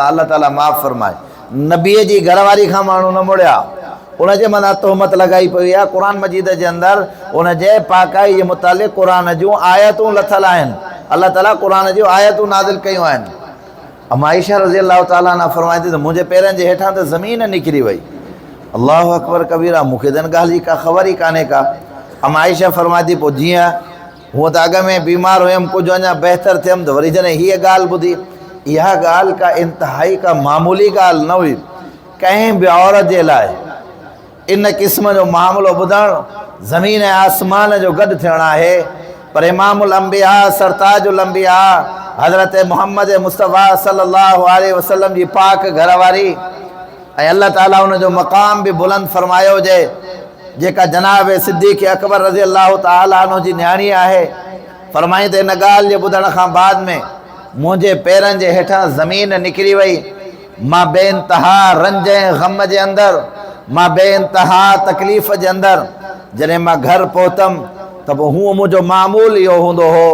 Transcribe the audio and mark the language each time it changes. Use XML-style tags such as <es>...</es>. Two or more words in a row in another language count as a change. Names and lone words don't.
<sd>अल्लाह ताला माफ़ फरमाए, नबीअ जी घरवारी खां माण्हू न मुड़िया, उनजे मथां तोहमत लॻाई पई आहे। क़ुर मजीद जे अंदरि उनजे पाकाई जे मुतालिक़ क़ुर जूं आयतूं लथल आहिनि। अल्लाह ताला क़ुर जूं आयतूं नाज़िल कयूं आहिनि। अम्मा आयशा</sd> <ar>رضي الله تعالى عنها</ar> <sd>फरमाए थी त मुंहिंजे पेरनि जे हेठां त ज़मीन निकिरी वई।</sd> <ar>الله أكبر كبيرا,</ar> <sd>मूंखे त हिन ॻाल्हि जी का ख़बर ई कान्हे का। अम्मा आयशा फरमाए थी पोइ जीअं हूअं त अॻ में बीमार हुयमि, कुझु अञा बहितर थियमि त वरी जॾहिं हीअ ॻाल्हि ॿुधी, इहा ॻाल्हि का इंतिहाई का मामूली ॻाल्हि न हुई। कंहिं बि औरत जे लाइ इन क़िस्म जो मामिलो ॿुधणु ज़मीन ऐं आसमान जो गॾु थियणु आहे। पर इमामुल अंबिया सरताजुल अंबिया हज़रत मुहम्मद मुस्तफ़ा</sd> <ar>صلى الله عليه وسلم</ar> <sd>जी पाक घरवारी ऐं अल्लाह ताला उनजो मक़ाम बि बुलंद फरमायो हुजे, जेका जनाब सिद्दीक़ अकबर</sd> <ar>رضي الله تعالى عنه</ar> <sd>जी न्याणी आहे। फरमाई त इन ॻाल्हि जे ॿुधण खां बाद में मुंहिंजे पेरनि जे हेठां ज़मीन निकिरी वई। मां बेइंतहा रंज ऐं ग़म जे अंदरि, मां बेइंतहा तकलीफ़ जे अंदरि जॾहिं मां घर पहुतमि त पोइ हूअं मुंहिंजो मामूल इहो हूंदो हो।</sd>